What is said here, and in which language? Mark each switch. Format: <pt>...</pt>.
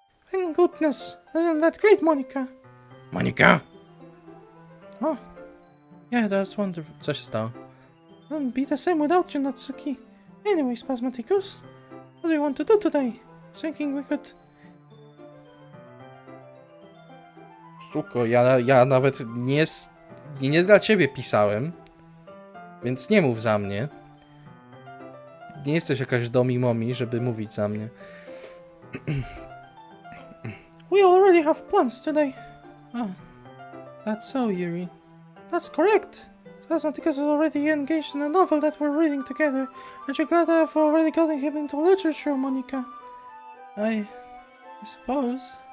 <en>Thank goodness. Isn't that great, Monika? Monika? Oh, Yeah, that's wonderful.</en> <pl>Co się stało?</pl> <en>wouldn't be the same without you, Natsuki. Anyways, Spasmaticus, what do you want to do today? Thinking we could...</en> <pl>Suko, ja nawet nie dla ciebie pisałem, więc nie mów za mnie. Nie jesteś jakaś domi-momi, żeby mówić za mnie.</pl> <en>We already have plans today. Oh, that's so, Yuri. That's correct. Spasmaticus is already engaged in a novel that we're reading together. Aren't you glad I've already gotten him into literature, Monika? I suppose.</en>